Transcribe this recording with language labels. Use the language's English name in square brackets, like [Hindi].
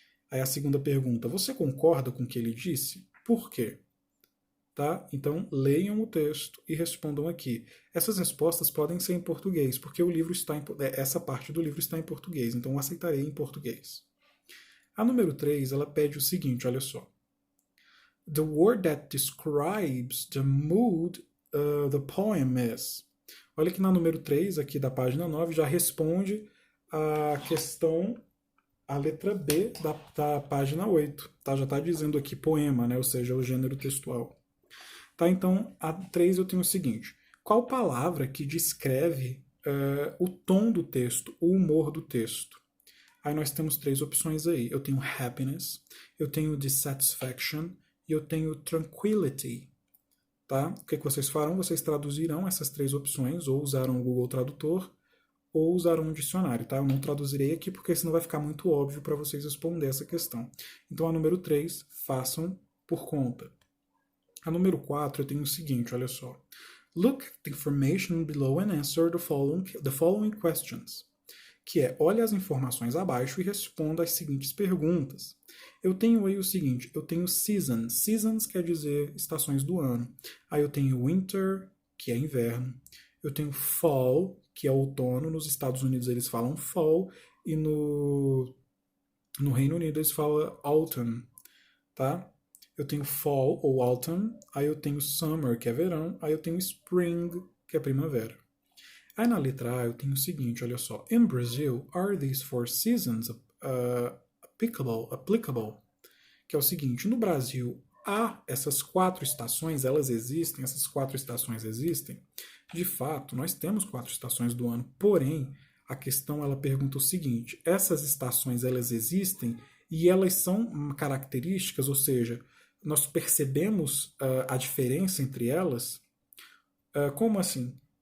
[Portuguese] Aí a segunda pergunta: você concorda com o que ele disse? Por quê? Tá? Então leiam o texto e respondam aqui. Essas respostas podem ser em português, porque essa parte do livro está em português, então eu aceitarei em português. A número 3, ela pede o seguinte, olha só. [English] The word that describes the mood the poem is. [Portuguese] Olha que na número 3, aqui da página 9, já responde a questão, a letra B da página 8. Tá? Já está dizendo aqui poema, né? Ou seja, o gênero textual. Tá? Então, a 3 eu tenho o seguinte: qual palavra que descreve o tom do texto, o humor do texto? Aí nós temos 3 opções aí. Eu tenho happiness, eu tenho dissatisfaction e eu tenho tranquility. Tá? O que vocês farão? Vocês traduzirão essas 3 opções, ou usarão o Google Tradutor, ou usarão um dicionário. Tá? Eu não traduzirei aqui, porque senão vai ficar muito óbvio para vocês responder essa questão. Então, a número 3, façam por conta. A número 4, eu tenho o seguinte, olha só. [English] Look at the information below and answer the following questions. [Portuguese] Que é, olhe as informações abaixo e responda as seguintes perguntas. Eu tenho aí o seguinte, eu tenho seasons. Seasons quer dizer estações do ano. Aí eu tenho winter, que é inverno. Eu tenho fall, que é outono. Nos Estados Unidos eles falam fall. E no Reino Unido eles falam autumn, tá? Eu tenho fall ou autumn. Aí eu tenho summer, que é verão. Aí eu tenho spring, que é primavera. Aí na letra A eu tenho o seguinte, olha só. [English] In Brazil, are these 4 seasons applicable? [Portuguese] Que é o seguinte, no Brasil há essas 4 estações, elas existem, essas 4 estações existem. De fato, nós temos 4 estações do ano, porém, a questão ela pergunta o seguinte, essas estações elas existem e elas são características, ou seja, nós percebemos a diferença entre elas? Como assim?